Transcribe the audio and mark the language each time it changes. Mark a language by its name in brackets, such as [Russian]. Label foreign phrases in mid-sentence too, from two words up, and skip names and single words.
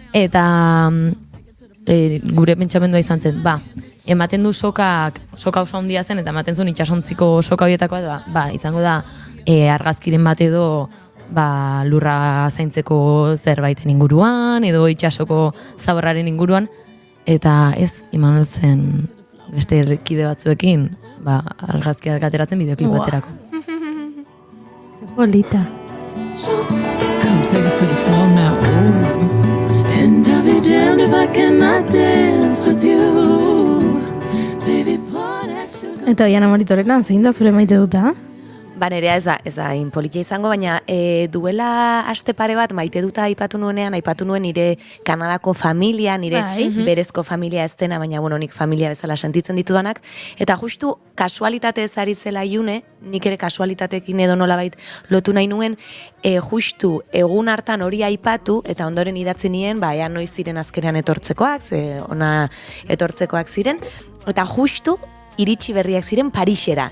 [Basque] Eta gure pentsamendua izan zen, ematen du soka oso handia zen, eta ematen zuen itsasontziko soka horietakoa, eta izango da argazkiren bat edo lurra zaintzeko zerbaiten inguruan, edo itsasoko zaborraren inguruan, eta ez, iman zen beste kide batzuekin, argazkiak ateratzen bideoklip baterako. Polita. [English] Come take it to the floor now. Ooh. And I'll be damned if I cannot dance with you. Baby, pour that sugar. [Basque] Eta Oiana Maritorena, zein da zure maite duta? Nerea ez da inpolitia izango, baina duela aste pare bat maite duta aipatu nuen nire Kanadako familia, nire berezko familia ez dena, baina nik familia bezala sentitzen ditudanak, eta justu kasualitatez ari zela June, nik ere kasualitatekin edo nolabait lotu nahi nuen, justu egun hartan hori aipatu, eta ondoren idatzi nien, ea noiz ziren azkenean etortzekoak, ona etortzekoak ziren, eta justu iritsi berriak ziren Parisera.